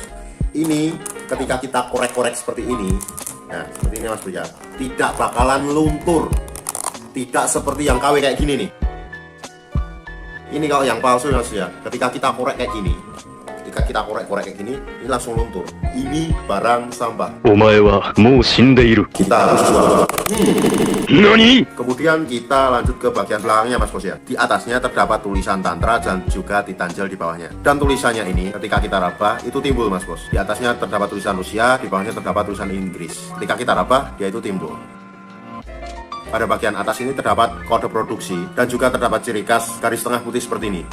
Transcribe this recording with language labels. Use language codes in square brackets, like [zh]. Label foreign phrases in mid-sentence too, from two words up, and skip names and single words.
[id] Ini ketika kita korek-korek seperti ini, nah seperti ini Mas Bos ya, tidak bakalan luntur. Tidak seperti yang KW kayak gini nih. Ini kalau yang palsu Mas ya, ketika kita korek kayak gini, ketika kita korek-korek kayak gini, ini langsung luntur. Ini barang sampah. [ja] お前はもう死んでいる。 [id] Kita harus jual. [ja] 何？ [id] Kemudian kita lanjut ke bagian belakangnya Mas Bos ya. Di atasnya terdapat tulisan Tantra dan juga Titanjel di bawahnya. Dan tulisannya ini ketika kita raba itu timbul Mas Bos. Di atasnya terdapat tulisan Rusia, di bawahnya terdapat tulisan Inggris. Ketika kita raba, dia itu timbul. Pada bagian atas ini terdapat kode produksi dan juga terdapat ciri khas garis tengah putih seperti ini.